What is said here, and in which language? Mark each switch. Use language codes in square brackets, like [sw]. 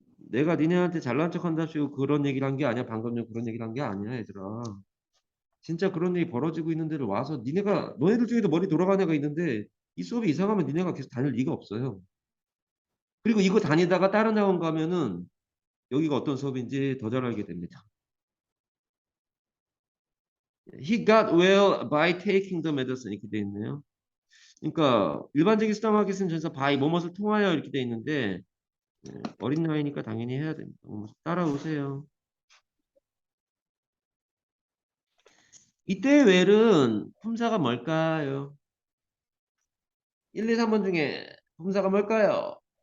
[ko] 내가 니네한테 잘난 척 한답시고 그런 얘기를 한 게 아니야. 방금 전 그런 얘기를 한 게 아니야, 얘들아. 진짜 그런 일이 벌어지고 있는 데를 와서 니네가 너희들 중에도 머리 돌아가는 애가 있는데 이 수업이 이상하면 니네가 계속 다닐 리가 없어요. 그리고 이거 다니다가 다른 학원 가면은 여기가 어떤 수업인지 더 잘 알게 됩니다. [en] He got well by taking the medicine 이렇게 돼 있네요. [ko] 그러니까 일반적인 수단하게 쓴 전사 by 뭐뭇을 통하여 이렇게 돼 있는데 어린 나이니까 당연히 해야 됩니다. 따라오세요. 이때 well은 품사가 뭘까요? 1, 2, 3번 중에 품사가 뭘까요?